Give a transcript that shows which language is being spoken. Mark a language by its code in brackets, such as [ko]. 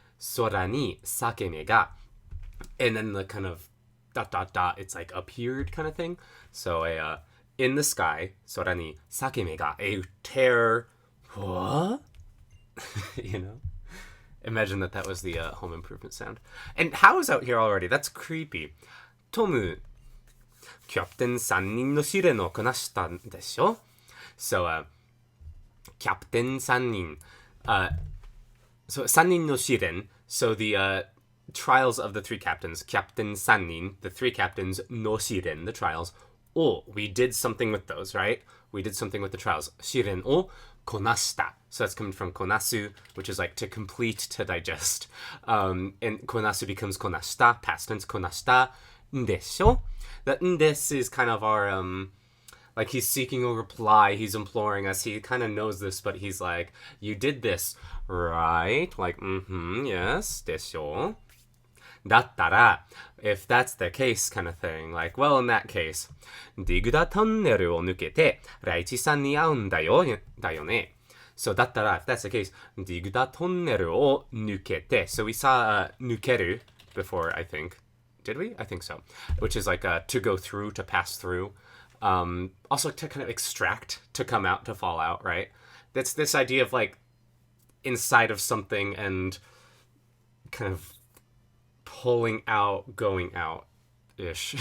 [ja] Sora ni sakeme ga. [en] And then the kind of ... it's like appeared kind of thing. So in the sky, [ja] Sora ni sakeme ga, [en] a tear. What? Imagine that was the Home Improvement sound. And How is out here already? That's creepy. [ja] Tomu, キャプテン3人の試練をこなしたんでしょ? So, キャプテン3人.So, 3人の試練. [en] So, the trials of the three captains. Captain Sannin, the three captains, no shiren, the trials. Oh, we did something with those, right? We did something with the trials. [ja] Shiren o konashita. [en] So that's coming from konasu, which is like to complete, to digest. And konasu becomes konashita, past tense konashita. Ndesho. That ndes is kind of our, like he's seeking a reply. He's imploring us. He kind of knows this, but he's like, you did this, right? Like, yes, desho. だったら, if that's the case kind of thing, like, well, in that case, [ja] ディグダトンネルを抜けて、ライチさんに会うんだよね. [en] So, だったら, if that's the case, [ja] ディグダトンネルを抜けて. [en] So, we saw 抜ける before, I think. Did we? I think so. Which is like to go through, to pass through. Also to kind of extract, to come out, to fall out, right? That's this idea of like inside of something and kind of pulling out, going out-ish.